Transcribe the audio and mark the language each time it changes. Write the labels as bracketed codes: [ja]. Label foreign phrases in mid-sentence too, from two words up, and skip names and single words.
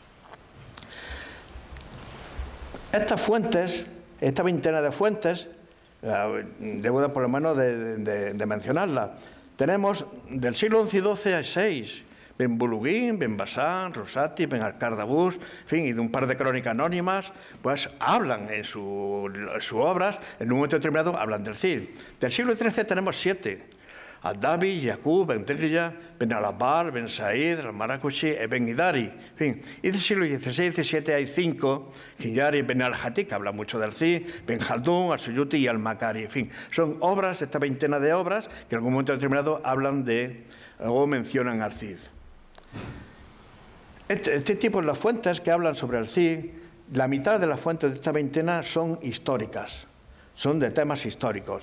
[es] Estas fuentes, esta veintena de fuentes, Debo por lo menos de mencionarla. Tenemos del siglo XI y XII a 6. Ben Buluguín, Ben Basán, Rosati, Ben Alcardabús, en fin, y de un par de crónicas anónimas, pues hablan en sus obras, en un momento determinado hablan del Cid. Del siglo XIII tenemos 7. Al-Dabi, Yaqub, Ben Trilla, Ben Al-Abbal, Ben Said, Al-Maracuchi y Ben Idari. En fin, y del siglo XVI y XVII hay 5, Hiyari, Ben Al-Hati, que habla mucho del Cid, Ben Khaldun, Al-Suyuti y Al-Makari. En fin, son obras, esta veintena de obras, que en algún momento determinado hablan de, o mencionan al Cid. Este tipo de las fuentes que hablan sobre el Cid, la mitad de las fuentes de esta veintena son históricas, son de temas históricos.